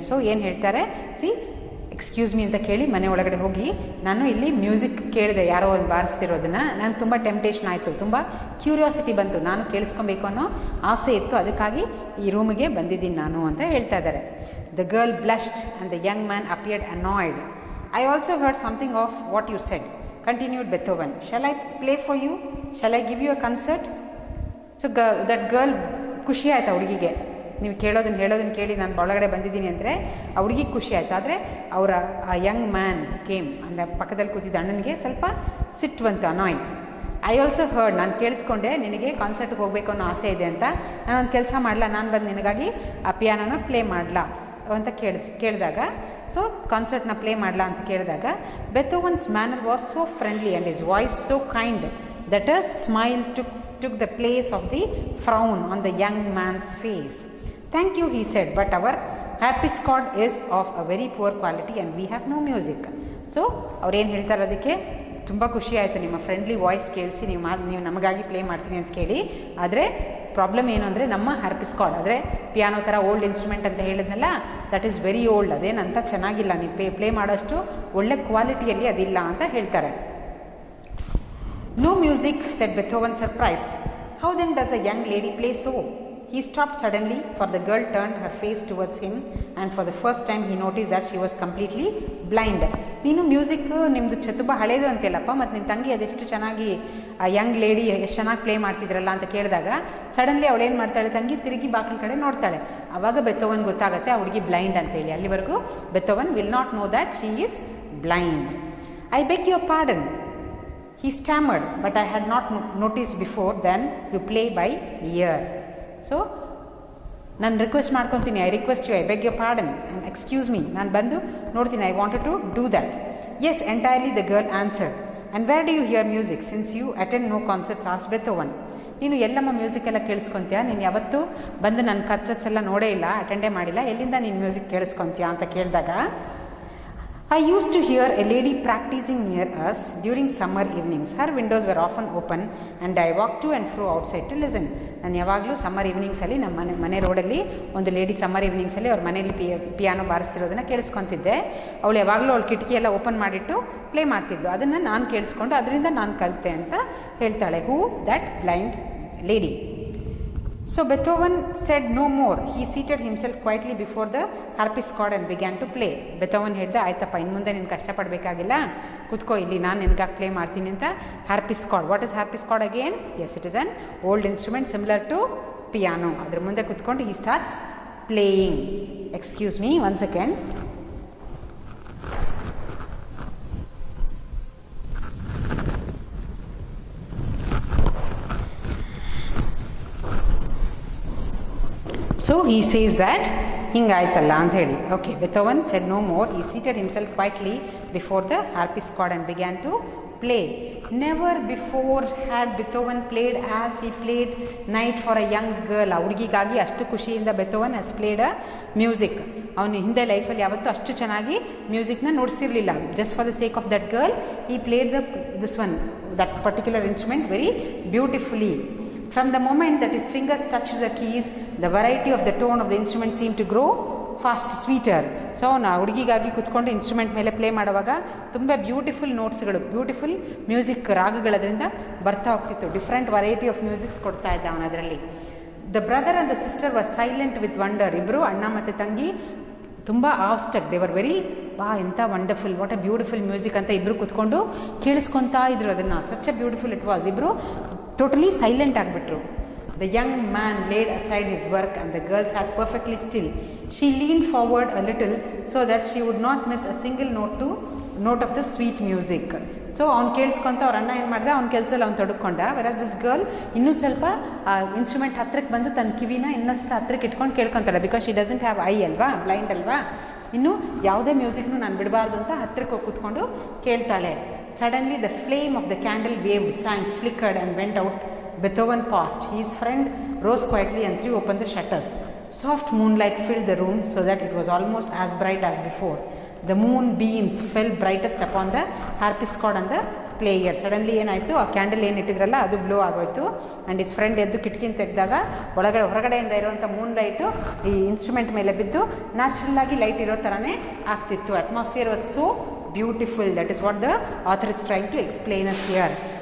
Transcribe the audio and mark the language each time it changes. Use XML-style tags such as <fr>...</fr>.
<kn>So ಏನು ಹೇಳ್ತಾರೆ, C excuse me ಅಂತ ಕೇಳಿ ಮನೆ ಒಳಗಡೆ ಹೋಗಿ, ನಾನು ಇಲ್ಲಿ ಮ್ಯೂಸಿಕ್ ಕೇಳಿದೆ, ಯಾರೋ ಒಂದು ಬಾರಿಸ್ತಿರೋದನ್ನು, ನಾನು ತುಂಬ ಟೆಂಪ್ಟೇಷನ್ ಆಯಿತು, ತುಂಬ ಕ್ಯೂರಿಯಾಸಿಟಿ ಬಂತು, ನಾನು ಕೇಳಿಸ್ಕೊಬೇಕು ಅನ್ನೋ ಆಸೆ ಇತ್ತು, ಅದಕ್ಕಾಗಿ ಈ ರೂಮಿಗೆ ಬಂದಿದ್ದೀನಿ ನಾನು ಅಂತ ಹೇಳ್ತಾ ಇದ್ದಾರೆ.</kn> <en>The girl blushed and the young man appeared annoyed. "I also heard something of what you said," continued Beethoven. "Shall I play for you? Shall I give you a concert?" So that girl,</en> <kn>ಖುಷಿ ಆಯ್ತು ಆ ಹುಡುಗಿಗೆ, ನೀವು ಹೇಳೋದನ್ನು ಕೇಳಿ ನಾನು ಒಳಗಡೆ ಬಂದಿದ್ದೀನಿ ಅಂದರೆ ಆ ಹುಡುಗಿಗೆ ಖುಷಿ ಆಯಿತು. ಆದರೆ ಅವರ ಆ ಯಂಗ್ ಮ್ಯಾನ್ ಕೇಮ್ ಅಂದರೆ ಪಕ್ಕದಲ್ಲಿ ಕೂತಿದ್ದ ಅಣ್ಣನಿಗೆ ಸ್ವಲ್ಪ ಸಿಟ್ಟು ಬಂತು, ಅನಾಯ್.</kn> <en>"I also heard,"</en> <kn>ನಾನು ಕೇಳಿಸ್ಕೊಂಡೆ, ನಿನಗೆ ಕಾನ್ಸರ್ಟ್ಗೆ ಹೋಗಬೇಕು ಅನ್ನೋ ಆಸೆ ಇದೆ ಅಂತ, ನಾನೊಂದು ಕೆಲಸ ಮಾಡಲ, ನಾನು ಬಂದು ನಿನಗಾಗಿ ಆ ಪಿಯಾನೋನ ಪ್ಲೇ ಮಾಡಲಾ ಅಂತ ಕೇಳಿದಾಗ, ಸೊ ಕಾನ್ಸರ್ಟ್ನ ಪ್ಲೇ ಮಾಡಲಾ ಅಂತ ಕೇಳಿದಾಗ,</kn> <en>Beethoven's manner was so friendly and his voice so kind that a smile took the place of the frown on the young man's face. "Thank you," he said, "but our harpsichord is of a very poor quality and we have no music."</en> <kn>So ಅವ್ರೇನು ಹೇಳ್ತಾರೆ, ಅದಕ್ಕೆ ತುಂಬ ಖುಷಿ ಆಯಿತು ನಿಮ್ಮ friendly voice ಕೇಳಿಸಿ, ನೀವು ನಮಗಾಗಿ play ಮಾಡ್ತೀನಿ ಅಂತ ಕೇಳಿ. ಆದರೆ ಪ್ರಾಬ್ಲಮ್ ಏನು ಅಂದರೆ, ನಮ್ಮ ಹಾರ್ಪಿಸ್ಕಾರ್ಡ್ ಅಂದರೆ ಪಿಯಾನೋ ಥರ ಓಲ್ಡ್ ಇನ್ಸ್ಟ್ರೂಮೆಂಟ್ ಅಂತ ಹೇಳಿದ್ನಲ್ಲ,</kn> <en>that is very old,</en> <kn>ಅದೇನಂತ ಚೆನ್ನಾಗಿಲ್ಲ, ನೀವು ಪ್ಲೇ ಮಾಡೋಷ್ಟು ಒಳ್ಳೆ ಕ್ವಾಲಿಟಿಯಲ್ಲಿ ಅದಿಲ್ಲ ಅಂತ ಹೇಳ್ತಾರೆ.</kn> <en>"No music," said Beethoven, surprised. "How then does a young lady play so?" He stopped suddenly, for the girl turned her face towards him, and for the first time he noticed that she was completely blind.</en> <kn>"ನೀನು music ನಿಮ್ಮದು ತುಂಬ ಹಳೇದು ಅಂತೆಲ್ಲಪ್ಪ, ಮತ್ತು ನಿಮ್ಮ ತಂಗಿ ಅದೆಷ್ಟು ಚೆನ್ನಾಗಿ ಆ ಯಂಗ್ ಲೇಡಿ ಎಷ್ಟು ಚೆನ್ನಾಗಿ ಪ್ಲೇ ಮಾಡ್ತಿದ್ರಲ್ಲ ಅಂತ ಕೇಳಿದಾಗ, ಸಡನ್ಲಿ ಅವಳೇನು ಮಾಡ್ತಾಳೆ, ತಂಗಿ ತಿರುಗಿ ಬಾಗಿಲ ಕಡೆ ನೋಡ್ತಾಳೆ. ಆವಾಗ ಬೆಥೋವನ್ ಗೊತ್ತಾಗುತ್ತೆ ಆ ಹುಡುಗಿ ಬ್ಲೈಂಡ್ ಅಂತೇಳಿ. ಅಲ್ಲಿವರೆಗೂ ಬೆಥೋವನ್</kn> <en>Will not know that she is blind. "I beg your pardon," he stammered, "but I had not noticed before then you play by ear."</en> <kn>So ನಾನು ರಿಕ್ವೆಸ್ಟ್ ಮಾಡ್ಕೊತೀನಿ,</kn> <en>"I request you, I beg your pardon, excuse me,</en> <kn>ನಾನು ಬಂದು ನೋಡ್ತೀನಿ,</kn> <en>I wanted to do that." "Yes, entirely," the girl answered. "And where do you hear music, since you attend no concerts?" asked Beethoven.</en> <kn>ನೀನು Yellamma music ಎಲ್ಲ ಕೇಳಿಸ್ಕೊತೀಯಾ? ನೀನು ಯಾವತ್ತೂ ಬಂದು ನನ್ನ concerts ಎಲ್ಲ ನೋಡೇ ಇಲ್ಲ, ಅಟೆಂಡೇ ಮಾಡಿಲ್ಲ, ಎಲ್ಲಿಂದ ನೀನು ಮ್ಯೂಸಿಕ್ ಕೇಳಿಸ್ಕೊತೀಯಾ ಅಂತ ಕೇಳಿದಾಗ,</kn> <en>"I used to hear a lady practicing near us during summer evenings. Her windows were often open and I walked to and fro outside to listen."</en> <kn>ನಾನು ಯಾವಾಗಲೂ ಸಮ್ಮರ್ ಈವ್ನಿಂಗ್ಸಲ್ಲಿ ನಮ್ಮ ಮನೆ ರೋಡಲ್ಲಿ ಒಂದು ಲೇಡಿ ಸಮ್ಮರ್ ಈವ್ನಿಂಗ್ಸಲ್ಲಿ ಅವ್ರ ಮನೇಲಿ ಪಿಯಾನೋ ಬಾರಿಸ್ತಿರೋದನ್ನು ಕೇಳಿಸ್ಕೊತಿದ್ದೆ. ಅವಳು ಯಾವಾಗಲೂ ಅವಳು ಕಿಟಕಿ ಎಲ್ಲ ಓಪನ್ ಮಾಡಿಟ್ಟು ಪ್ಲೇ ಮಾಡ್ತಿದ್ಲು, ಅದನ್ನು ನಾನು ಕೇಳಿಸ್ಕೊಂಡು ಅದರಿಂದ ನಾನು ಕಲಿತೆ ಅಂತ ಹೇಳ್ತಾಳೆ.</kn> <en>Who that blind lady. So Beethoven said no more. He seated himself quietly before the harpsichord and began to play.</en> <kn>Beethoven ಹೇಳ್ದ, ಆಯ್ತಪ್ಪ, ಇನ್ನು ಮುಂದೆ ನೀನು ಕಷ್ಟಪಡಬೇಕಾಗಿಲ್ಲ, ಕೂತ್ಕೋ ಇಲ್ಲಿ, ನಾನು ನಿನಗಾಗಿ ಪ್ಲೇ ಮಾಡ್ತೀನಿ ಅಂತ.</kn> <en>harpsichord, what is harpsichord again? Yes, it is an old instrument similar to piano.</en> <kn>ಅದ್ರ ಮುಂದೆ ಕೂತ್ಕೊಂಡು</kn> <en>he starts playing. Excuse me, one second. So he says that</en> <kn>ಹಿಂಗಾಯ್ತಲ್ಲ ಅಂತ ಹೇಳಿ.</kn> <en>Okay, Beethoven said no more. He seated himself quietly before the harpsichord and began to play. Never before had Beethoven played as he played Night for a Young Girl.</en> <kn>ಆ ಹುಡುಗಿಗಾಗಿ ಅಷ್ಟು ಖುಷಿಯಿಂದ</kn> <en>Beethoven has played a music.</en> <kn>ಅವನು ಹಿಂದೆ ಲೈಫಲ್ಲಿ ಯಾವತ್ತೂ ಅಷ್ಟು ಚೆನ್ನಾಗಿ ಮ್ಯೂಸಿಕ್ನ ನುಡಿಸಿರಲಿಲ್ಲ.</kn> <en>Just for the sake of that girl, he played that particular instrument very beautifully. From the moment that his fingers touched the keys, the variety of the tone of the instrument seemed to grow fast sweeter.</en> <kn>So ನಾ ಹುಡುಗಿಗಾಗಿ ಕುತ್ಕೊಂಡು instrument ಮೇಲೆ play ಮಾಡುವಾಗ ತುಂಬ beautiful ನೋಟ್ಸ್ಗಳು, beautiful music ರಾಗಗಳದರಿಂದ ಬರ್ತಾ ಹೋಗ್ತಿತ್ತು.</kn> <en>different variety of musics</en> <kn>ಕೊಡ್ತಾ ಇದ್ದ ಅವನು ಅದರಲ್ಲಿ.</kn> <en>The brother and the sister were silent with wonder.</en> <kn>ಇಬ್ಬರು ಅಣ್ಣ ಮತ್ತು ತಂಗಿ ತುಂಬ ಆಸ್ಟಕ್,</kn> <en>they were very</en> <kn>ಎಂಥ</kn> <en>wonderful, what a beautiful music</en> <kn>ಅಂತ ಇಬ್ಬರು ಕುತ್ಕೊಂಡು ಕೇಳಿಸ್ಕೊತಾ ಇದ್ರು ಅದನ್ನು.</kn> <en>Such a beautiful it was.</en> <kn>ಇಬ್ಬರು totally silent ಆಗಿಬಿಟ್ರು.</kn> <en>The young man laid aside his work and the girl sat perfectly still. She leaned forward a little so that she would not miss a single note of the sweet music.</en> <kn>So ಅವ್ನು ಕೇಳಿಸ್ಕೊಂತ ಅವ್ರ ಅಣ್ಣ ಏನು ಮಾಡ್ದೆ, ಅವ್ನ ಕೆಲಸದಲ್ಲಿ ಅವ್ನು ತೊಡ್ಕೊಂಡ.</kn> <en>whereas this girl</en> <kn>ಇನ್ನೂ ಸ್ವಲ್ಪ ಇನ್ಸ್ಟ್ರೂಮೆಂಟ್ ಹತ್ರಕ್ಕೆ ಬಂದು ತನ್ನ ಕಿವಿನ ಇನ್ನಷ್ಟು ಹತ್ರಕ್ಕೆ ಇಟ್ಕೊಂಡು ಕೇಳ್ಕೊತಾಳೆ.</kn> <en>because she doesn't have eye</en> <kn>ಅಲ್ವಾ, ಬ್ಲೈಂಡ್ ಅಲ್ವಾ. ಇನ್ನು ಯಾವುದೇ ಮ್ಯೂಸಿಕ್ನು ನಾನು ಬಿಡಬಾರ್ದು ಅಂತ ಹತ್ತಿರಕ್ಕೆ ಹೋಗಿ ಕೂತ್ಕೊಂಡು ಕೇಳ್ತಾಳೆ.</kn> <en>Suddenly the flame of the candle wave sank, flickered and went out. Beethoven paused. His friend rose quietly and threw open the shutters. Soft moonlight filled the room so that it was almost as bright as before. The moon beams fell brightest upon the harpsichord and the player.</en> <kn>Suddenly ಏನಾಯಿತು, ಆ candle ಏನು ಇಟ್ಟಿದ್ರಲ್ಲ ಅದು blow ಆಗೋಯ್ತು.</kn> <en>and his friend</en> <kn>ಎದ್ದು ಕಿಟಕಿನ ತೆಗೆದಾಗ ಹೊರಗಡೆಯಿಂದ ಇರುವಂಥ Moon light ಈ ಇನ್ಸ್ಟ್ರೂಮೆಂಟ್ ಮೇಲೆ ಬಿದ್ದು ನ್ಯಾಚುರಲ್ ಆಗಿ ಲೈಟ್ ಇರೋ ಥರನೇ ಆಗ್ತಿತ್ತು.</kn> <en>Atmosphere was so beautiful. That is what the author is trying to explain us here.</en>